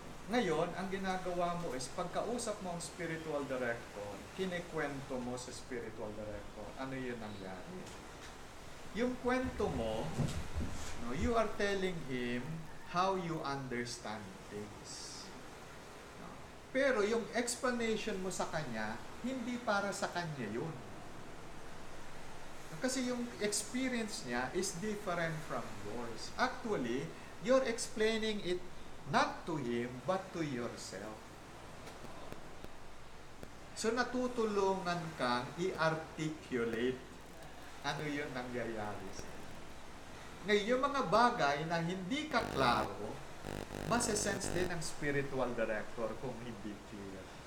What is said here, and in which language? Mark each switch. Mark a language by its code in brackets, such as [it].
[tl] Ngayon, ang ginagawa mo is, pagkausap mo ang spiritual director, kinikwento mo sa spiritual director, ano yun nangyari? Yung kwento mo, [en] no, you are telling him how you understand things. No? [tl] Pero yung explanation mo sa kanya, hindi para sa kanya yun. Kasi yung experience niya is different from yours. [en] Actually, you're explaining it not to him, but to yourself. [tl] So, natutulungan kang i-articulate ano yun nangyayari sa iyo. Ngayon, yung mga bagay na hindi ka klaro, masesense din ng spiritual director kung hindi clear.